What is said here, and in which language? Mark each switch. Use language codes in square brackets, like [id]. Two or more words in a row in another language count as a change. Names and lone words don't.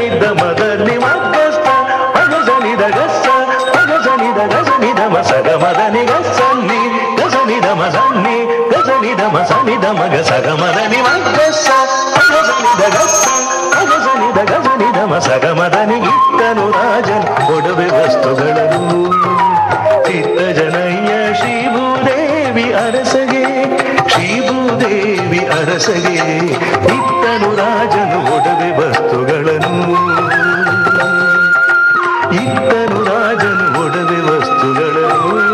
[kn] ದ ಮ ದ ನಿ ಮ ಗ ಸ ಮ ಗ ಸ ನಿ ದ ಗ ಸ ಮ ಗ ಸ ನಿ ದ ಗ ಸ ನಿ ದ ಮ ಸ ಗ ಮ ದ ನಿ ಗ ಸ ನಿ ಗ ಸ ನಿ ದ ಮ ಸ ನಿ ಗ ಸ ನಿ ದ ಮ ಸ ನಿ ದ ಮ ಗ ಸ ಗ ಮ ದ ನಿ ಮ ಗ ಸ ಮ ಗ ಸ ನಿ ದ ಗ ಸ ಮ ಗ ಸ ನಿ ದ ಗ ಸ ನಿ ದ ಮ ಸ ಗ ಮ ದ ನಿ ಇತ್ತನು ರಾಜನ್ ಒಡವೆ ವಸ್ತುಗಳನ್ನು ಚಿತ್ತ ಜನಯ್ಯ ಶ್ರೀಭೂದೇವಿ ಅರಸಗೆ ಶ್ರೀಭೂದೇವಿ ಅರಸಗೆ ಇತ್ತನು ರಾಜನು ಒಡವೆ ವಸ್ತುಗಳನ್ನು ಇತ್ತನು ರಾಜನು ಒಡವೆ ವಸ್ತುಗಳನ್ನು